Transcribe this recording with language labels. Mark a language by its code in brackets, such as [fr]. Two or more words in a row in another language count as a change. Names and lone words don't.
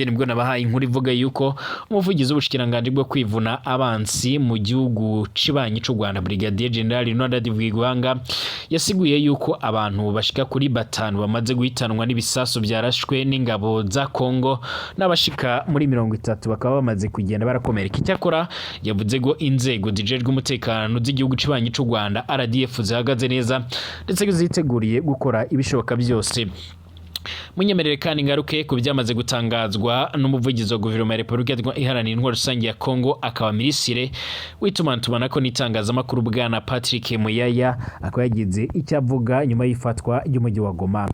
[rn] Nibwo nabahaye inkuru ivuga yuko umuvugizi w'ubushikiranganje bwo kwivuna abansi mu gihugu cibanyi c'u Rwanda Brigadier General Ronald Vigwanga yasiguye yuko abantu bashika kuri 5 bamaze guhitanwa n'ibisasu byarashwe n'ingabo za Kongo n'abashika muri 30 bakaba bamaze kugenda barakomereka. Icyakora yavuze ngo inzego zijejwe umutekano z'igihugu cibanyi c'u Rwanda RDF zihagaze neza ndetse ziteguriye gukora ibishoboka byose munyemerere kandi ngaruke ku byamaze gutangazwa n'umuvugizi wa guverinoma ya Repubulika Iharanira Intwaro Rusange ya Kongo akaba minisitiri w'itumanaho n'itangazamakuru bwana Patrick Muyaya akaba yagize icyo avuga nyuma y'ifatwa ry'umujyi wa Goma.